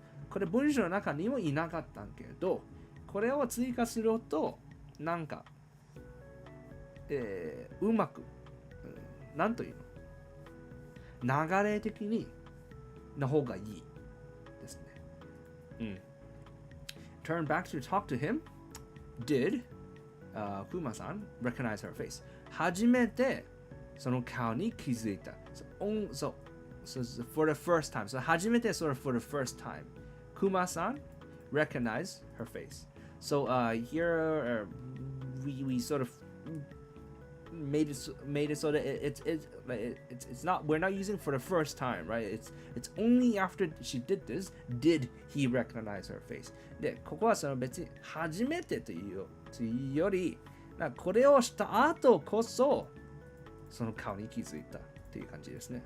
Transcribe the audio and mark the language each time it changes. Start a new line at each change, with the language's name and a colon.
Japanese: これ文章の中にもいなかったんけど、これを追加すると、なんか、うまく、なんというの、流れ的にの方がいいですね。
English: Turn back to talk to him. Did Kuma-san recognize her face?
Japanese: 初めてその顔に気づいた。
English: So for the first time. So 初めて sort of for the first time. Kuma-san recognized her face. So here we sort of made it so that it's not, we're not using for the first time, right? It's only after she did this did he recognize her face.
Japanese: でここはその別に初めてというより、これをした後こそその顔に気づいたっていう感じですね。